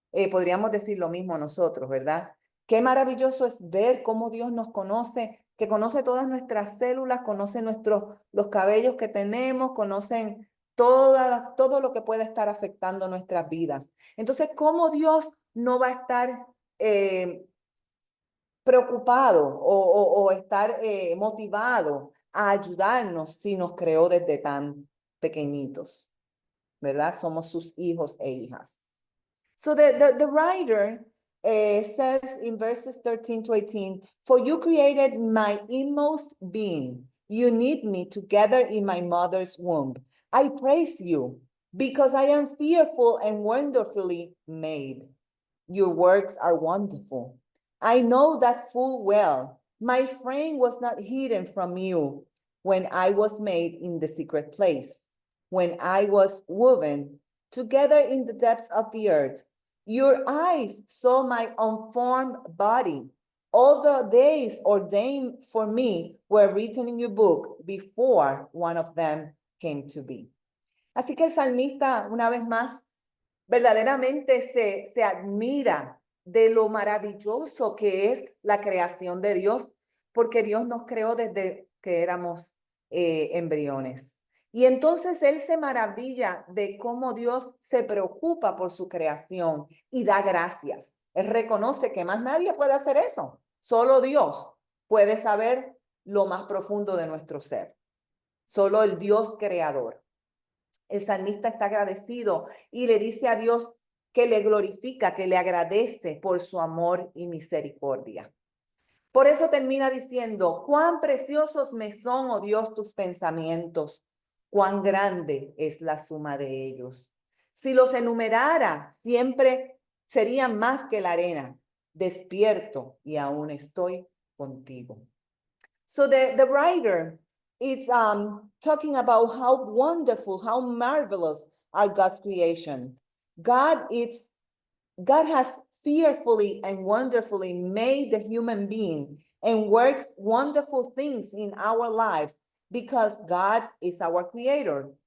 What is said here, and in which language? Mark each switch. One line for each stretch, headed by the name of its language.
Spanish: Podríamos decir lo mismo nosotros, ¿verdad? Qué maravilloso es ver cómo Dios nos conoce, que conoce todas nuestras células, conoce los cabellos que tenemos, conocen todo lo que puede estar afectando nuestras vidas. Entonces, ¿cómo Dios no va a estar preocupado o estar motivado a ayudarnos si nos creó desde tan pequeñitos? ¿Verdad? Somos sus hijos e hijas.
English: So the writer says in verses 13 to 18, for you created my inmost being. You knit me together in my mother's womb. I praise you because I am fearful and wonderfully made. Your works are wonderful. I know that full well. My frame was not hidden from you when I was made in the secret place, when I was woven together in the depths of the earth. Your eyes saw my unformed body. All the days ordained for me were written in your book before one of them came to be.
Spanish: Así que el salmista, una vez más, verdaderamente se admira de lo maravilloso que es la creación de Dios, porque Dios nos creó desde que éramos embriones. Y entonces él se maravilla de cómo Dios se preocupa por su creación y da gracias. Él reconoce que más nadie puede hacer eso. Solo Dios puede saber lo más profundo de nuestro ser. Solo el Dios creador. El salmista está agradecido y le dice a Dios que le glorifica, que le agradece por su amor y misericordia. Por eso termina diciendo, cuán preciosos me son, oh Dios, tus pensamientos, cuán grande es la suma de ellos. Si los enumerara, siempre serían más que la arena. Despierto y aún estoy contigo.
English: So the writer is talking about how wonderful, how marvelous are God's creation. God has fearfully and wonderfully made the human being and works wonderful things in our lives because God is our creator.